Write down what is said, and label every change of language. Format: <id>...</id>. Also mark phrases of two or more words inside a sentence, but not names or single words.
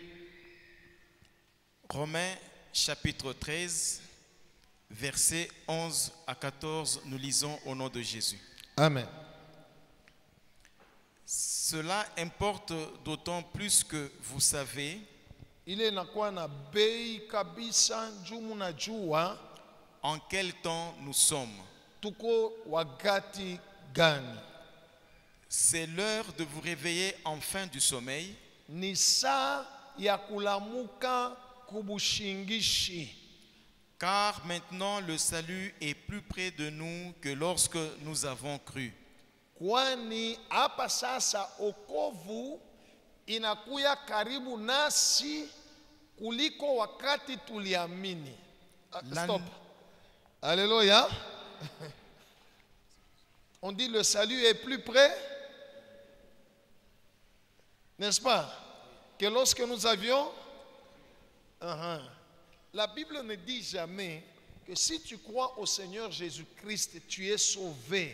<fr>Romains chapitre 13, versets 11 à 14, nous lisons au nom de Jésus. Amen. Cela importe d'autant plus que vous savez</fr> <sw>Ile inakuwa na bei kabisa juu mnajua</sw> <fr>en quel temps nous sommes.</fr> <sw>tuko wakati gani.</sw> <fr>C'est l'heure de vous réveiller enfin du sommeil.</fr> <sw>Ni saa ya kulamuka kubushingishi.</sw> <fr>Car maintenant le salut est plus près de nous que lorsque nous avons cru.</fr> <sw>Kwani hapa sasa okovu inakuya karibu nasi kuliko wakati tuliamini.</sw> <fr>Stop. Alléluia. On dit le salut est plus près, n'est-ce pas, que lorsque nous avions. La Bible ne dit jamais que si tu crois au Seigneur Jésus-Christ, tu es sauvé.</fr>